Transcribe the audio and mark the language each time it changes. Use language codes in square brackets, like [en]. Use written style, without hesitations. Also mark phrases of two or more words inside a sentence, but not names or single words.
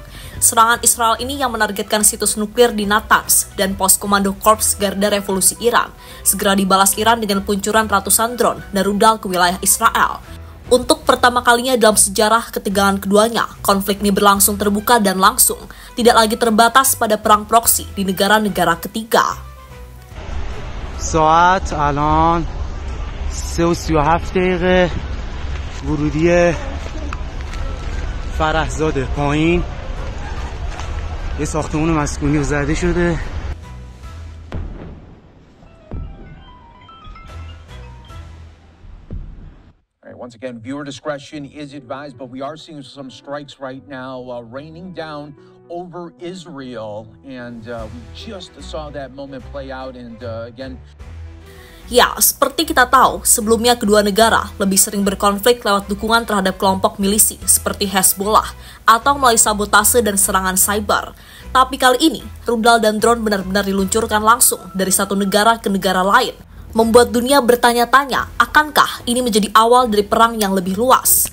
[id] Serangan Israel ini yang menargetkan situs nuklir di Natanz dan pos komando Korps Garda Revolusi Iran segera dibalas Iran dengan peluncuran ratusan drone dan rudal ke wilayah Israel. Untuk pertama kalinya dalam sejarah ketegangan keduanya, konflik ini berlangsung terbuka dan langsung, tidak lagi terbatas pada perang proksi di negara-negara ketiga. [fa] ساعت الان 3:37 دقیقه ورودی فرحزاده پایین یه ساختمان مسکونی زده شده. [en] Once again, viewer discretion is advised, but we are seeing some strikes right now raining down over Israel, and we just saw that moment play out, and again... [id] Ya, seperti kita tahu, sebelumnya kedua negara lebih sering berkonflik lewat dukungan terhadap kelompok milisi seperti Hezbollah atau melalui sabotase dan serangan cyber. Tapi kali ini, rudal dan drone benar-benar diluncurkan langsung dari satu negara ke negara lain, membuat dunia bertanya-tanya, akankah ini menjadi awal dari perang yang lebih luas?